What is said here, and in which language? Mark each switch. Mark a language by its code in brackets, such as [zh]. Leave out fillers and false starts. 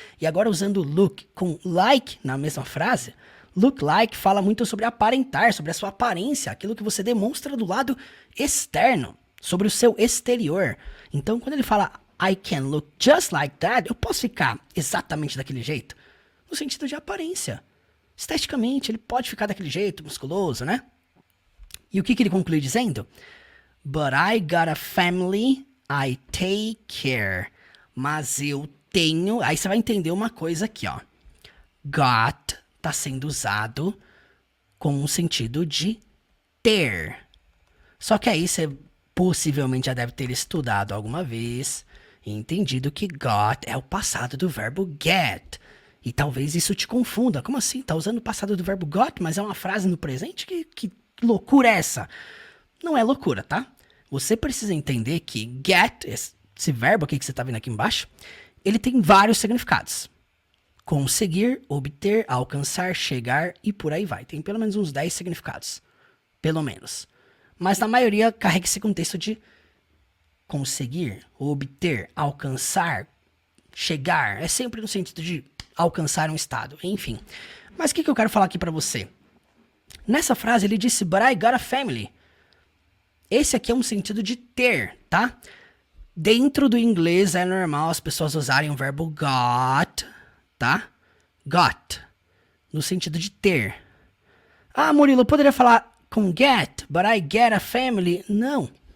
[pt] E agora usando look com like na mesma frase, look like fala muito sobre aparentar, sobre a sua aparência, aquilo que você demonstra do lado externo, sobre o seu exterior. Então, quando ele fala I can look just like that, eu posso ficar exatamente daquele jeito, no sentido de aparência. Esteticamente, ele pode ficar daquele jeito, musculoso, né? E o que ele conclui dizendo? [en] But I got a family I take care. [pt] Mas eu tenho... Aí você vai entender uma coisa aqui, ó. Got tá sendo usado com o sentido de ter. Só que aí você possivelmente já deve ter estudado alguma vez e entendido que got é o passado do verbo get. E talvez isso te confunda. Como assim? Tá usando o passado do verbo got, mas é uma frase no presente? Que loucura é essa? Não é loucura, tá? Você precisa entender que get, esse verbo aqui que você tá vendo aqui embaixo, ele tem vários significados. Conseguir, obter, alcançar, chegar e por aí vai. Tem pelo menos uns 10 significados. Pelo menos. Mas na maioria carrega esse contexto de conseguir, obter, alcançar, chegar. É sempre no sentido de alcançar um estado. Enfim. Mas o que eu quero falar aqui pra você? Nessa frase ele disse, but I got a family. Esse aqui é um sentido de ter, tá? Dentro do inglês é normal as pessoas usarem o verbo got, tá? Got. No sentido de ter. Ah, Murilo, eu poderia falar com get, but I get a family. Não.